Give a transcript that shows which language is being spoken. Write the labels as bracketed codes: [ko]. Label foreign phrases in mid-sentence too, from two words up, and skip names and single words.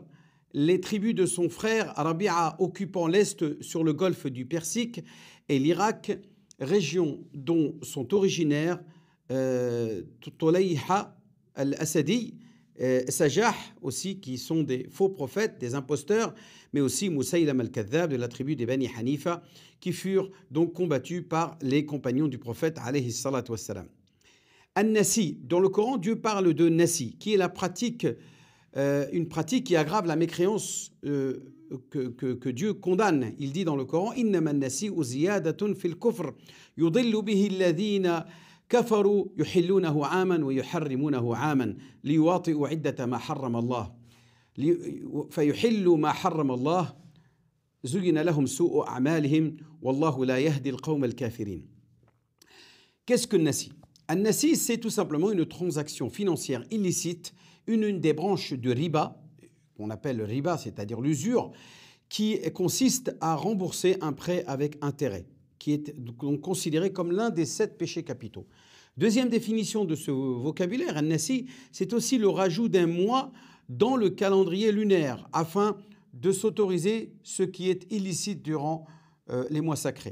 [fr] Les tribus de son frère Rabi'a occupant l'est sur le golfe du Persique et l'Irak, région dont sont originaires Tolayha al-Asadi, Sajah aussi, qui sont des faux prophètes, des imposteurs, mais aussi Moussaïlam al-Kadhab de la tribu des Bani Hanifa, qui furent donc combattus par les compagnons du prophète [ar] عليه الصلاة والسلام. [fr] An-Nasi, dans le Coran, Dieu parle de Nasi, qui est la pratique, une pratique qui aggrave la mécréance que Dieu condamne. Il dit dans le Coran: [ar] إنما النسيء زيادة في الكفر يضل به الذين كفروا يحلونه عاما ويحرمونه عاما ليواطئوا عدة ما حرم الله فيحلوا ما حرم الله زين لهم سوء أعمالهم والله لا يهدي القوم الكافرين. [fr] Qu'est-ce que Nasi? An-Nasi, c'est tout simplement une transaction financière illicite, une des branches de riba, qu'on appelle le riba, c'est-à-dire l'usure, qui consiste à rembourser un prêt avec intérêt, qui est donc considéré comme l'un des 7 péchés capitaux. Deuxième définition de ce vocabulaire, An-Nasi, c'est aussi le rajout d'un mois dans le calendrier lunaire, afin de s'autoriser ce qui est illicite durant les mois sacrés.